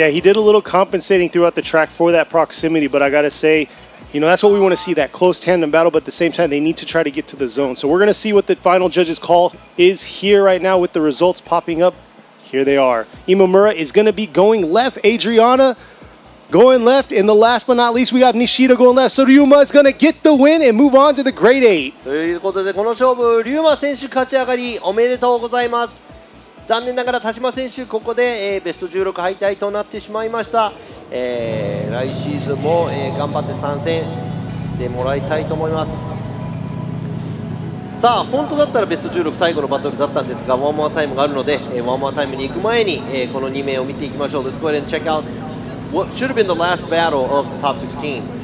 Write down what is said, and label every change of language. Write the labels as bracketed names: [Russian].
[English] Yeah, he did a little compensating throughout the track for that proximity, but I got to say, you know, that's what we want to see, that close tandem battle, but at the same time, they need to try to get to the zone. So we're going to see what the final judges' call is here right now with the results popping up. Here they are. Imamura is going to be going left. Adriana going left. And the last but not least, we got Nishida going left. So Ryuma is going to get the win and move on to the grade 8. [Japanese] ということで、この勝負、Ryuma選手勝ち上がりおめでとうございます。残念ながら田島選手、ここで、ベスト16敗退となってしまいました。来シーズンも、頑張って参戦してもらいたいと思います。さあ、本当だったらベスト16最後のバトルだったんですが、ワンモアタイムがあるので、ワンモアタイムに行く前に、この2名を見ていきましょう。 [English] Let's go ahead and check out what should have been the last battle of the top 16.